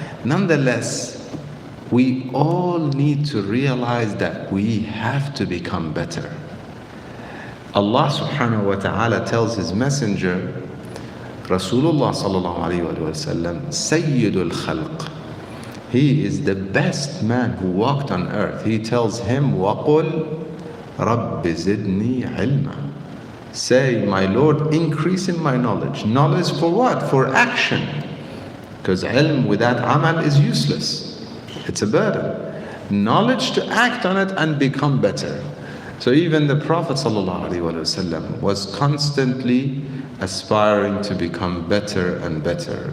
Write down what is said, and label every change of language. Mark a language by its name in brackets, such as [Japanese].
[English] Nonetheless, we all need to realize that we have to become better. Allah subhanahu wa ta'ala tells His messenger, Rasulullah sallallahu alayhi wa sallam, Sayyidul Khalq. He is the best man who walked on earth. He tells him, [Arabic] وَقُلْ رَبِّ زِدْنِي عِلْمًا. [English] Say, my Lord, increase in my knowledge. Knowledge for what? For action. Because ilm without amal is useless. It's a burden. Knowledge to act on it and become better. So even the Prophet ﷺ was constantly aspiring to become better and better.